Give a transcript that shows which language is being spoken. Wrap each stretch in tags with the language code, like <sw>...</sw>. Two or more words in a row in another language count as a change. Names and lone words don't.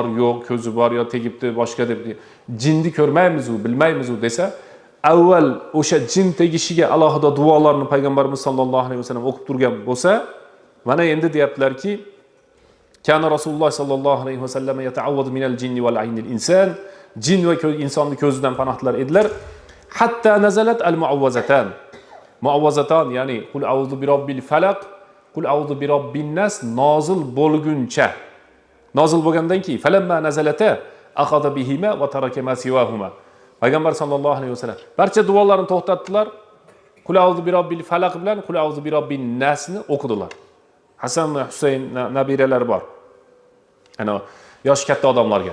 <uz>yo'q, ko'zi bor yo tegibdi, boshqa deb jinni ko'rmaymiz u, bilmaymiz u desa, avval o'sha jin tegishiga alohida duolarni Payg'ambarimiz</uz> <ar>صلى الله عليه وسلم</ar> <uz>o'qib turgan bo'lsa, mana endi deyaptilarki,</uz> <ar>كان رسول الله صلى الله عليه وسلم يتعوذ من الجن وعين الإنسان,</ar> <uz>jin va insonni ko'zidan panoh tilar edilar.</uz> <ar>حتى نزلت المعوذتان. المعوذتان يعني قل أعوذ برب الفلق قل أعوذ برب الناس</ar> <uz>nozil bo'lguncha. Nozil bo'lgandan keyin</uz> <ar>فلما نزلتا أخذ بهما وترك ما سواهما.</ar> <uz>Payg'ambar</uz> <ar>صلى الله عليه وسلم</ar> <uz>barcha duolarni to'xtatdilar.</uz> <ar>قل أعوذ برب الفلق bilan قل أعوذ برب الناس o'qidilar.</ar> <uz>Hasan va Husayn nabiralar bor. Ana yosh katta odamlarga.</uz>